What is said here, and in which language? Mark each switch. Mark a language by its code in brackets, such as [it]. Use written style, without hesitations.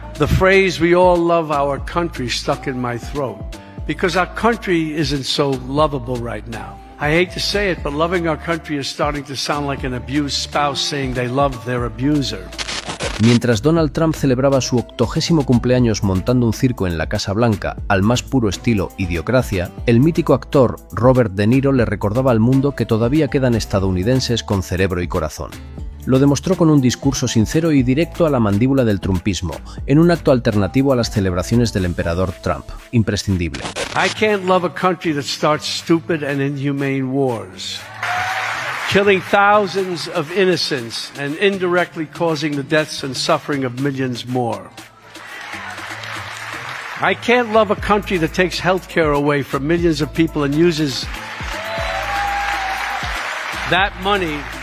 [en] The phrase "we all love our country" stuck in my throat because our country isn't so lovable right now. I hate to say it, but loving our country is starting to sound like an abused spouse saying they love their abuser. [es] Mientras Donald Trump celebraba su 80º cumpleaños montando un circo en la Casa Blanca al más puro estilo Idiocracia, el mítico actor Robert De Niro le recordaba al mundo que todavía quedan estadounidenses con cerebro y corazón. Lo demostró con un discurso sincero y directo a la mandíbula del trumpismo, en un acto alternativo a las celebraciones del emperador Trump. Imprescindible. [en] I can't love a country that starts stupid and inhumane wars, killing thousands of innocents and indirectly causing the deaths and suffering of millions more. I can't love a country that takes health care away from millions of people and uses that money